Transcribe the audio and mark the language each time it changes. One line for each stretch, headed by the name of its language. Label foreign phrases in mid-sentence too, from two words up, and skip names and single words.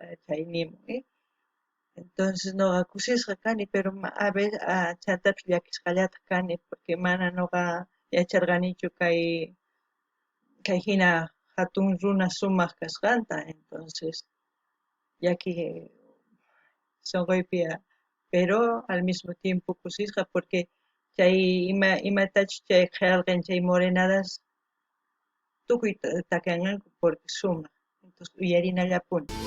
Quechua: chay nimun entonces noqa kusisqa kani
Spanish: pero a veces
Quechua: chantapis llakisqallataq kani porque mana noqa yacharqanichu kay hina hatun runa sumaq kasqanta entonces llaki sunquypi
Spanish: pero al mismo tiempo
Quechua: kusisqa porque chay imatachus chay qillqan chay morenadas tukuy takianqanku porque sumaq entonces uyarinallapuni.